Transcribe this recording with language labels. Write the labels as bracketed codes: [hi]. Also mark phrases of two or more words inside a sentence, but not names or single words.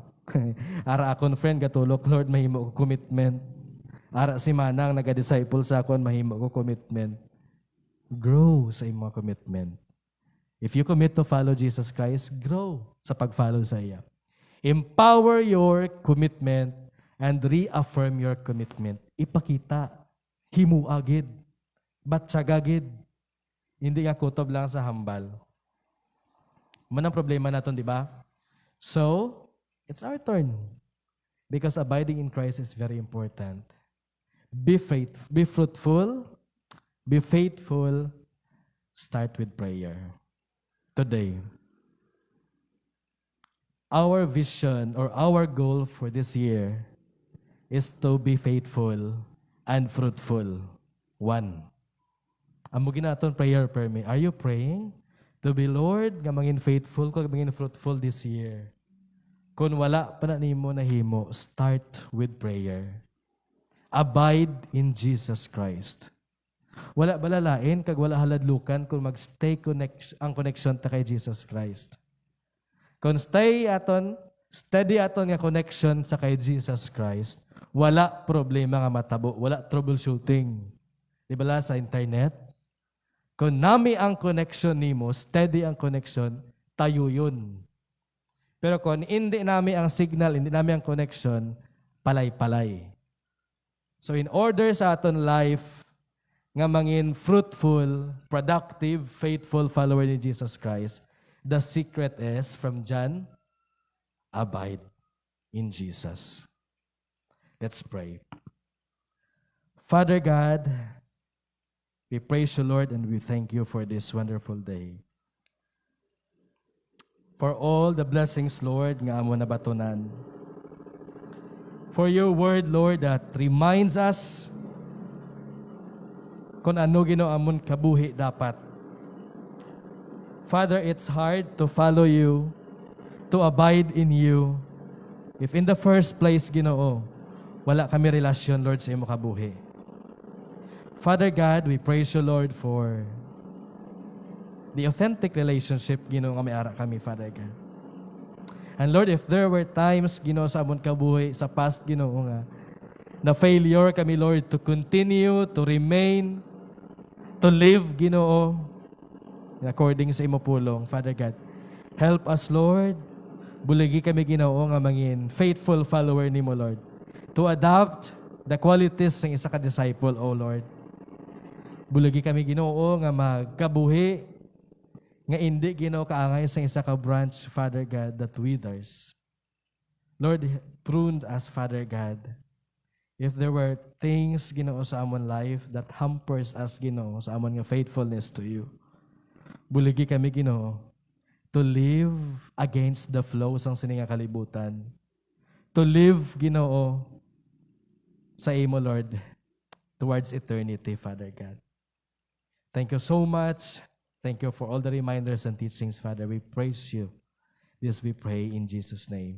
[hil] Ara akon friend gatulok, Lord, mahimo ko commitment. Ara si Manang naga-disciple sa akon, mahimo ko commitment. [en] Grow [hil] sa imong commitment. [en] If you commit to follow Jesus Christ, grow [hil] sa pag-follow sa iya. [en] Empower your commitment and reaffirm your commitment. [hil] Ipakita, himuagid, batsagagid. Hindi nga kutob lang sa hambal. Manang problema naton, di ba? [en] So, it's our turn. Because abiding in Christ is very important. Be fruitful, be faithful, start with prayer. today. Our vision or our goal for this year is to be faithful and fruitful. One. [hil] Amo ginaton prayer per me. [en] Are you praying to be Lord [hil] nga mangin faithful ko, mangin fruitful [en] this year? [hil] Kung wala pa na nimo nahimo, [en] start with prayer. Abide in Jesus Christ. [hil] Wala balalain kag wala haladlukan kung magstay ang connection ta kay Jesus Christ. Kung steady aton nga connection sa kay Jesus Christ, wala problema nga matabo, wala troubleshooting. Di ba sa internet? Kung nami ang connection nimo, steady ang connection, [tl] tayo yun. [hil] Pero kung hindi nami ang signal, hindi nami ang connection, palay-palay. [en] So in order [hil] sa aton [en] life, [hil] nga mangin [en] fruitful, productive, faithful follower ni Jesus Christ, the secret is, from John, abide in Jesus. Let's pray. Father God, we praise you, Lord, and we thank you for this wonderful day. For all the blessings, Lord, [hil] nga amo nabatunan. [en] For your word, Lord, that reminds us [hil] kung ano amon kabuhi dapat. [en] Father, it's hard to follow you, to abide in you, if in the first place, [hil] Ginoo, wala kami relasyon, Lord, sa imo kabuhi. [en] Father God, we praise you, Lord, for the authentic relationship, [hil] Ginoo, nga may ara kami, [en] Father God. And Lord, if there were times, [hil] Ginoo, sa amon kabuhi, sa past, Ginoo, nga, na failure kami, [en] Lord, to continue, to remain, to live, [hil] Ginoo, according sa imo pulong, [en] Father God. Help us, Lord. [hil] Buligi kami, Ginoo, nga mangin faithful follower nimo, Lord, [en] to adopt the qualities [hil] ng isa ka disciple, O Lord. Buligi kami, Ginoo, nga magkabuhi, nga hindi, Ginoo, kaangay sa isa ka branch, [en] Father God, that withers. Lord, prune us, Father God. If there were things, Ginoo, [hil] sa amon [en] life that hampers us, [hil] Ginoo, sa amon nga [en] faithfulness to you, [hil] buligi kami, Ginoo, [en] to live against the flow [hil] sang sininga kalibutan. [en] To live, [hil] Ginoo, sa imo, [en] Lord, towards eternity, Father God. Thank you so much. Thank you for all the reminders and teachings, Father. We praise you. This we pray in Jesus' name.